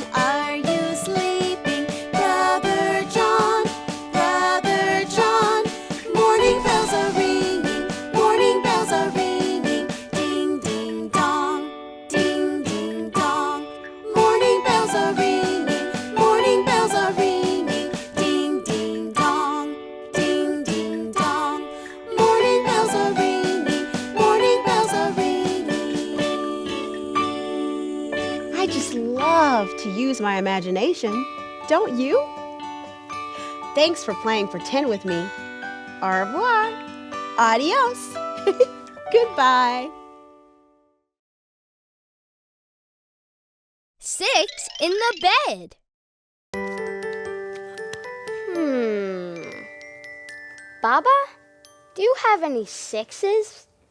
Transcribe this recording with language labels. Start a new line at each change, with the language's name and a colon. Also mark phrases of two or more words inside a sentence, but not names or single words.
English: Are you sleeping, Brother John? Brother John, morning bells are ringing, morning bells are ringing. Ding, ding, dong, ding, ding, dong. Morning bells are ringing, morning bells are ringing. Ding, ding, dong, ding, ding, dong. Morning bells are ringing, morning bells are ringing. I just love to use my imagination, don't you? Thanks for playing pretend with me.
French: Au revoir.
English: Adios. Goodbye. 6 in the bed. Baba, do you have any 6s?